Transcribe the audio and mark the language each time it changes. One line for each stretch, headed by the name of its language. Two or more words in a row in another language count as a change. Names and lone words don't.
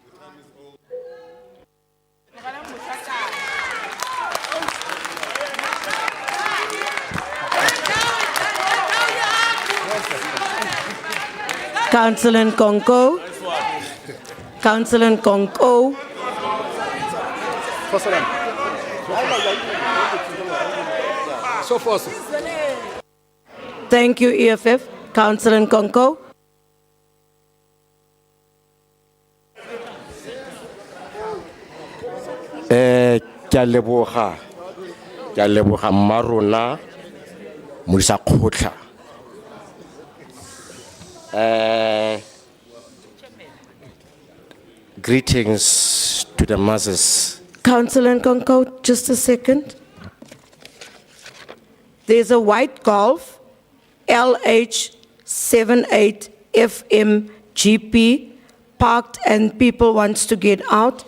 English: Councillor Nkonko. Councillor Nkonko. Thank you, EFF. Councillor Nkonko.
Tswana: Ke a leboga mmarona modisa kgotla.
English: Greetings to the masses. Councillor Nkonko, just a second. There's a white Golf, LH78FMGP, parked and people wants to get out.